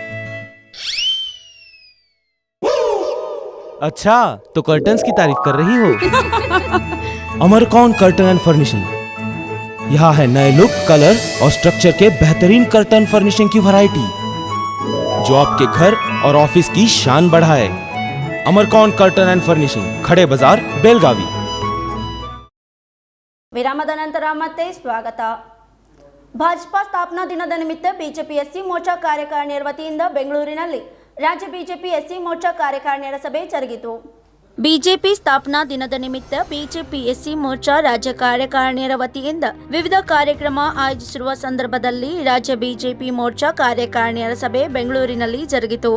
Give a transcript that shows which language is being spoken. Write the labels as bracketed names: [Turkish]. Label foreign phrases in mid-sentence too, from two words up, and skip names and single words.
[Hindi] अच्छा, तो कर्टन्स की तारीफ कर रही हो? अमरकौन कर्टन एंड फर्निशिंग। यहाँ है नए लुक, कलर और स्ट्रक्चर के बेहतरीन [English] curtain furnishing [Hindi] की वैरायटी, जो आपके घर और ऑफिस की शान बढ़ाए। अमरकौन कर्टन एंड फर्निशिंग, खड़े बाजार, बेलगावी। [Kannada] ವಿರಾಮದ ನಂತರ ಮತ್ತೆ ಸ್ವಾಗತ. ಭಾಜಪಾ ಸ್ಥಾಪನಾ ದಿನದ ನಿಮಿತ್ತ ಬಿಜೆಪಿ ಎಸ್ಸಿ ಮೋರ್ಚಾ ಕಾರ್ಯಕಾರಿಣಿಯರ ವತಿಯಿಂದ ಬೆಂಗಳೂರಿನಲ್ಲಿ ರಾಜ್ಯ ಬಿಜೆಪಿ ಎಸ್ಸಿ ಮೋರ್ಚಾ ಕಾರ್ಯಕಾರಿಣಿಯರ ಸಭೆ ಜರುಗಿತು. ಬಿಜೆಪಿ ಸ್ಥಾಪನಾ ದಿನದ ನಿಮಿತ್ತ ಬಿಜೆಪಿ ಎಸ್ಸಿ ಮೋರ್ಚಾ ರಾಜ್ಯ ಕಾರ್ಯಕಾರಿಣಿಯರ ವತಿಯಿಂದ ವಿವಿಧ ಕಾರ್ಯಕ್ರಮ ಆಯೋಜಿಸಿರುವ ಸಂದರ್ಭದಲ್ಲಿ ರಾಜ್ಯ ಬಿಜೆಪಿ ಮೋರ್ಚಾ ಕಾರ್ಯಕಾರಿಣಿಯರ ಸಭೆ ಬೆಂಗಳೂರಿನಲ್ಲಿ ಜರುಗಿತು.